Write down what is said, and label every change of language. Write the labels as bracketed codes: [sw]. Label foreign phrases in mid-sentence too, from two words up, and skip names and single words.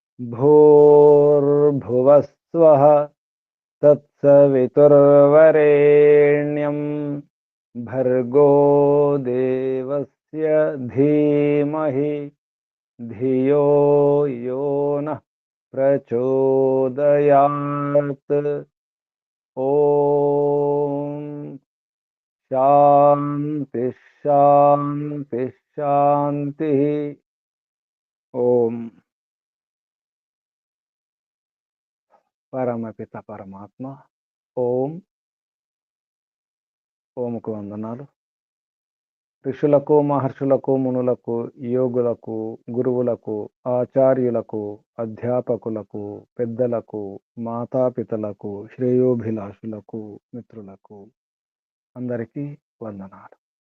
[sa] भूर्भुवस्वः तत्सवितुर्वरेण्यं भर्गो देवस्य धीमहि धियो यो नः प्रचोदयात्। ओम शांति शांति शांति। [te] ओम పరమపిత పరమాత్మ ఓం ఓంకు వందనాలు. ఋషులకు, మహర్షులకు, మునులకు, యోగులకు, గురువులకు, ఆచార్యులకు, అధ్యాపకులకు, పెద్దలకు, మాతాపితలకు, శ్రేయోభిలాషులకు, మిత్రులకు అందరికీ వందనాలు.